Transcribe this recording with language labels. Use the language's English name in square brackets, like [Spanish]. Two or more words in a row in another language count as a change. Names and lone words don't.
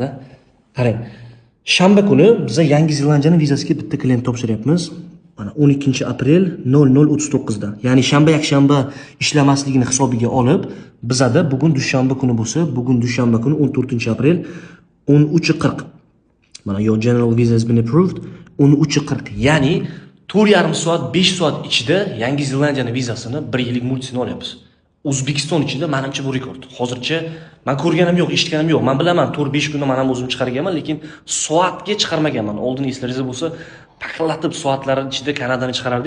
[Uzbek] Qarang, shanba kuni biz Yangi Zelandiyani vizasiga bitta klient topshiryapmiz. Mana 12 aprel 00:39 da. Ya'ni shanba yakshanba ishlamasligini hisobiga olib, bizada bugun dushanba kuni bo'lsa, bugun dushanba kuni 14 aprel 13:40. [English] Mana your general visa has been approved 13:40. [Uzbek] Ya'ni 4,5 soat, 5 soat ichida Yangi Zelandiyani vizasini 1 yillik multisini olyapmiz. O'zbekiston ichida menimcha bu rekord. Hozircha men ko'rganim yo'q, eshitganim yo'q. Men bilaman, 4-5 kunda men ham o'zim chiqarganman, lekin soatga chiqarmaganman. Oldin eslaringizda bo'lsa, paqillatib soatlar ichida Kanadani chiqarardik.